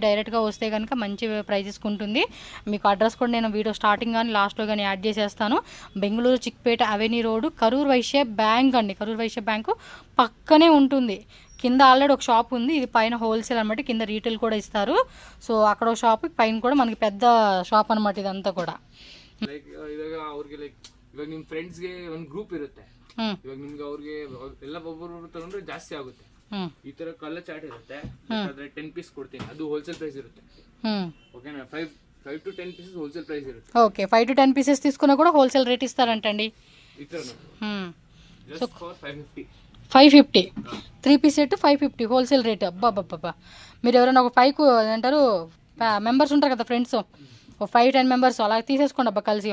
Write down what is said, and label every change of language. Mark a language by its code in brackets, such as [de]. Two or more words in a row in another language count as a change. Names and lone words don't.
[te] డైరెక్ట్గా వస్తే కనుక మంచి ప్రైజెస్కి ఉంటుంది. మీకు అడ్రస్ కూడా నేను [en] video starting [te] కానీ లాస్ట్లో కానీ యాడ్ చేసేస్తాను. బెంగళూరు చిక్పేట అవెన్యూ రోడ్, కరూర్ వైశ్య బ్యాంక్ అండి. కరూర్ వైశ్య బ్యాంకు పక్కనే ఉంటుంది. కింద ఆల్రెడీ ఒక షాప్ ఉంది, ఇది పైన హోల్సేల్ అనమాట. కింద రీటైల్ కూడా ఇస్తారు. సో అక్కడ ఒక షాప్, పైన కూడా మనకి పెద్ద షాప్ అనమాట [kn] ಇದಂತ ಕೂಡ. ಲೈಕ್ ಇವಾಗ ಅವ್ರಿಗೆ ಲೈಕ್ ಇವಾಗ ನಿಮ್ಮ ಫ್ರೆಂಡ್ಸ್ ಗೆ ಒಂದು ಗ್ರೂಪ್ ಇರುತ್ತೆ. ಇವಾಗ ನಿಮ್ಗೆ ಅವ್ರಿಗೆ ಎಲ್ಲ ಒಬ್ಬೊಬ್ಬರು ತಗೊಂಡ್ರೆ ಜಾಸ್ತಿ ಆಗುತ್ತೆ. ಈ ತರ [en] colour chart [kn] ಇರುತ್ತೆ, ಅದ್ರ 10 ಪೀಸ್ ಕೊಡ್ತೀನಿ, ಅದು [en] wholesale price [kn] ಇರುತ್ತೆ. [en] ಓಕೆನಾ? 5 to 10 pieces wholesale price ఇರುತ್ತೆ. [te] ఓకే, [en] 5 to 10 pieces [te] తీసుకున్నా కూడా [en] wholesale rate [te] ఇస్తారంటండి. [en] just for 550. 550 3 piece set 550 wholesale rate. [te] అబ్బాబ్బాబ్బా, మీరు ఎవరైనా ఒక 5 అంటారు మెంబర్స్ ఉంటారు కదా ఫ్రెండ్స్, ఒక 5-10 మెంబర్స్ అలా తీసేసుకోండి అబ్బా కలిసి.